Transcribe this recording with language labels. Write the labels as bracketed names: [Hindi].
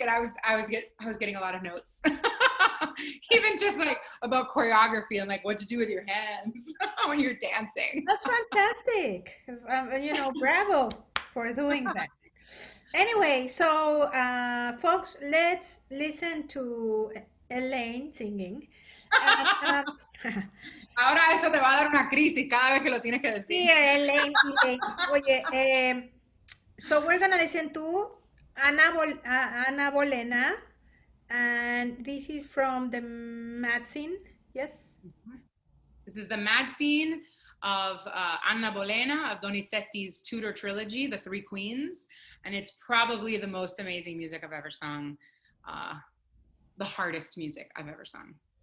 [English] And I was getting a lot of notes. Even just like about choreography and like what to do with your hands when you're dancing. That's fantastic. Bravo for doing that. Anyway, so folks, let's listen to Elaine singing. And, [Spanish] Ahora eso te va a dar una crisis cada vez que lo tienes que decir. sí, Elaine. Oye, [English] so we're gonna listen to Ana Bolena, and this is from the Mad Scene. Yes. This is the Mad Scene of Anna Bolena of Donizetti's Tudor trilogy, The Three Queens, and it's probably the most amazing music I've ever sung, the hardest music I've ever sung.